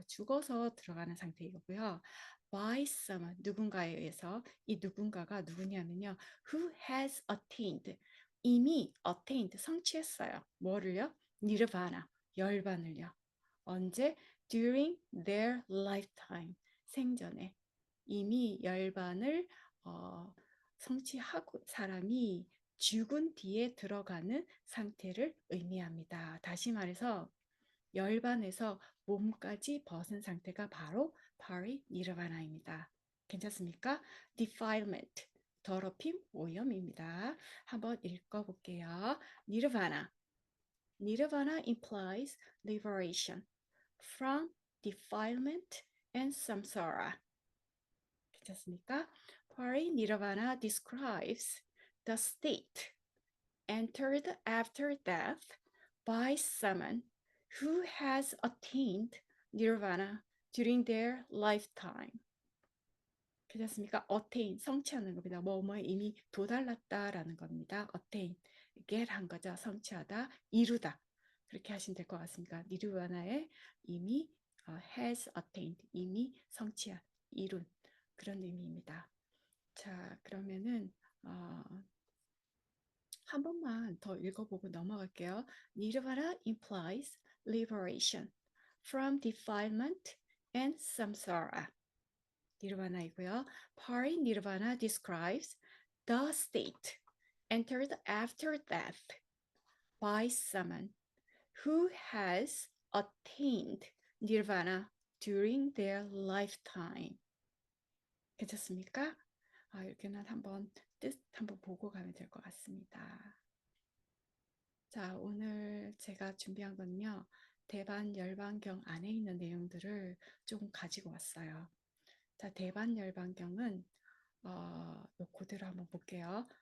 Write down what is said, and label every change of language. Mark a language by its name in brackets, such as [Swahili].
[Korean] 죽어서 들어가는 상태이고요. [English] by someone, [Korean] 누군가에 의해서 이 누군가가 누구냐면요. [English] who has attained, [Korean] 이미 [English] attained, [Korean] 성취했어요. 뭐를요? 니르바나, 열반을요. 언제? [English] during their lifetime, [Korean] 생전에 이미 열반을 성취하고 사람이 죽은 뒤에 들어가는 상태를 의미합니다. 다시 말해서 열반에서 몸까지 벗은 상태가 바로 파리니르바나입니다. 괜찮습니까? defilement, 더럽힘, 오염입니다. 한번 읽어볼게요. [English] 니르바나. Nirvana implies liberation from defilement and samsara. [Korean] 괜찮습니까? [English] Parinirvana describes the state entered after death by someone who has attained nirvana during their lifetime. [Korean] 괜찮습니까? attain, 성취하는 겁니다. 뭐뭐에 이미 도달났다라는 겁니다. attain, get 한 거죠. 성취하다, 이루다. 그렇게 하시면 될 것 같습니다. 니르바나에 이미 [English] has attained, [Korean] 이미 성취한, 이룬 그런 의미입니다. 자, 그러면은 한 번만 더 읽어보고 넘어갈게요. [English] Nirvana implies liberation from defilement and samsara. [Korean] 니르바나이고요. [English] Parinirvana describes the state entered after death by someone who has attained nirvana during their lifetime. [Korean] 괜찮습니까? 이렇게는 한번 뜻 한번 보고 가면 될 것 같습니다. 자, 오늘 제가 준비한 건요. 대반 열반경 안에 있는 내용들을 좀 가지고 왔어요. 자, 대반 열반경은 요 그대로 한번 볼게요.